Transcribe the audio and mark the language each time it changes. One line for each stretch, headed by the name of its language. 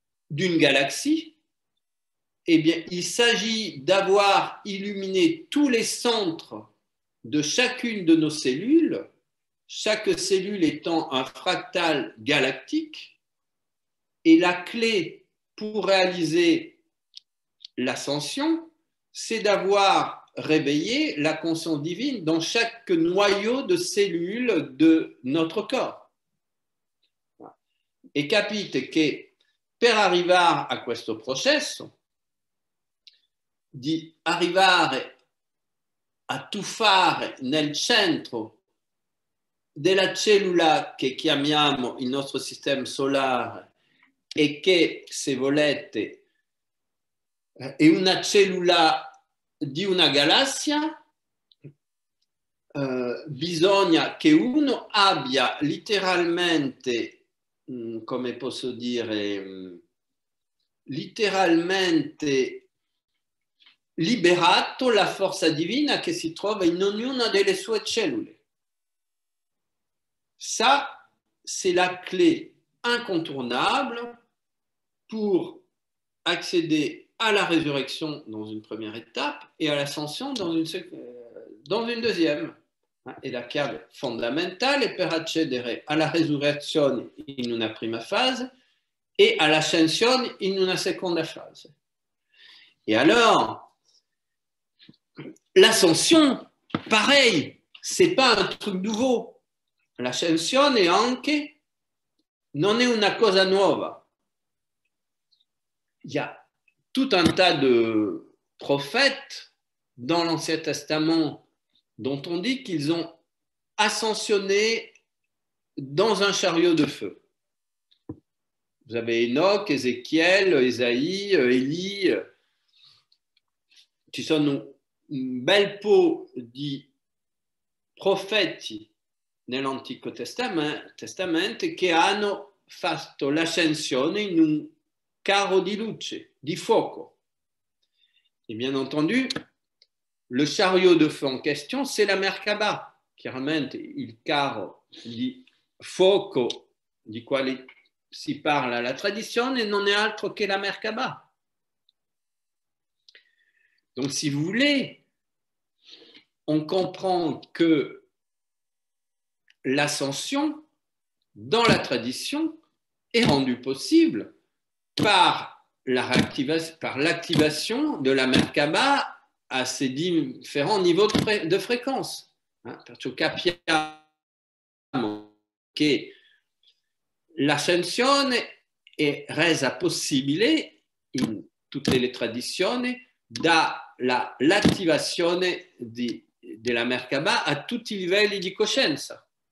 French: d'une galaxie, eh bien, il s'agit d'avoir illuminé tous les centres de chacune de nos cellules, chaque cellule étant un fractal galactique, et la clé pour réaliser l'ascension, c'est d'avoir réveillé la conscience divine dans chaque noyau de cellules de notre corps.
Italian: E capite che per arrivare a questo processo di arrivare a tuffare nel centro della cellula che chiamiamo il nostro sistema solare e che, se volete, è una cellula di una galassia, bisogna che uno abbia letteralmente, come posso dire, letteralmente liberato la forza divina che si trova in ognuna delle sue cellule.
French: Ça, c'est la clé incontournable pour accéder à la résurrection dans une première étape et à l'ascension dans une deuxième.
Italian: E la chiave fondamentale per accedere alla resurrezione in una prima fase
French: et à l'ascension
Italian: in una seconda fase.
French: Et alors, l'ascension, pareil, c'est pas un truc nouveau.
Italian: L'ascensione anche non è una cosa nuova.
French: Il y a tout un tas de prophètes dans l'Ancien Testament dont on dit qu'ils ont ascensionner dans un chariot de feu. Vous avez Enoch, Ézéchiel, Ésaïe, Élie.
Italian: Ci sono un bel po' di profeti nell'Antico Testamento che hanno fatto l'ascensione in un carro di luce, di fuoco.
French: Et bien entendu, le chariot de feu en question, c'est la Merkaba.
Italian: Chiaramente il carro di fuoco di quale si parla la tradizione non è altro che la Merkaba.
French: Donc si vous voulez, on comprend que l'ascension dans la tradition est rendue possible par l'activation de la Merkaba à ses différents niveaux de fréquence.
Italian: Perciò capiamo che l'ascensione è resa possibile in tutte le tradizioni dall'attivazione della Merkaba a tutti i livelli di coscienza.